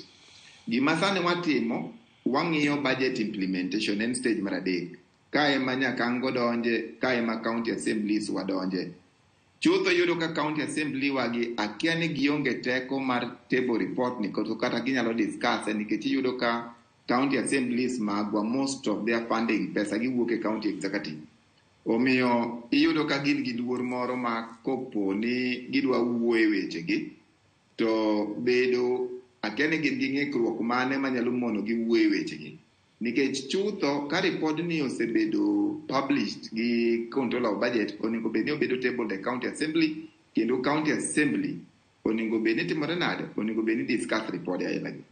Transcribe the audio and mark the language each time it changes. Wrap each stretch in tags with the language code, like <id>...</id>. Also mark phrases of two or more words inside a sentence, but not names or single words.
<luo>Gima sani watimo, wang'iyo</luo> <en>budget implementation</en> <luo>en stage mar adek. Ka ema nyakango donje, ka ema</luo> <en>county assemblies</en> <luo>wadonje. Chutho yudo ka</luo> <en>county assembly</en> <luo>wagi akia ni gionge teko mar</luo> <en>table report</en> <luo>ni kata ginyalo discuss nikech iyudo ka</luo> <en>county assemblies</en> <luo>magwa</luo> <en>most of their funding</en> <luo>pesa giwuok e</luo> <en>county executive.</en> <luo>Omiyo iyudo ka gin gi luor moro ma kopo ni gidwa wuoye wechegi to bedo akia ni gin gi ng'ikruok mane manyalo mono gi wuoye wechegi. Nikech chutho ka report ni osebedo published gi</luo> <en>control of budget</en> <luo>onego bed ni obedo table e</luo> <en>county assembly</en> <luo>kendo</luo> <en>county assembly</en> <luo>onego bed ni timore nade onego bed ni discuss report aila gi.</luo>